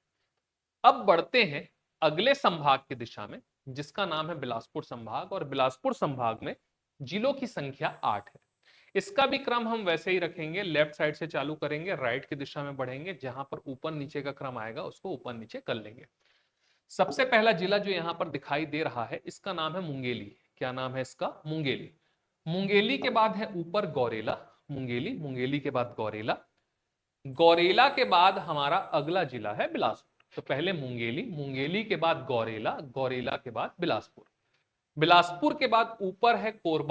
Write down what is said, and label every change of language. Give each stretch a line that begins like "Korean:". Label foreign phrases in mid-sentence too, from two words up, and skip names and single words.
Hindi: अब बढ़ते हैं अगले संभाग की दिशा में, जिसका नाम है बिलासपुर संभाग, और बिलासपुर संभाग में जिलों की संख्या 8 है। इसका भी क्रम हम वैसे ही रखेंगे,
English: left side
Hindi: से चालू करेंगे, राइट की दिशा में बढ़ेंगे, जहां पर ऊपर नीचे का क्रम आएगा उसको ऊपर नीचे कर लेंगे। सबसे पहला जिला जो यहां पर दिखाई दे रहा है इसका नाम है मुंगेली। क्या नाम है इसका? मुंगेली। मुंगेली के बाद है ऊपर गौरेला। मुंगेली, मुंगेली के बाद गौरेला, गौरेला के बाद हमारा अगला जिला है बिलासपुर। तो पहले मुंगेली, मुंगेली के बाद गौरेला, गौरेला के बाद बिलासपुर, बिलासपुर के बाद ऊपर है कोरबा।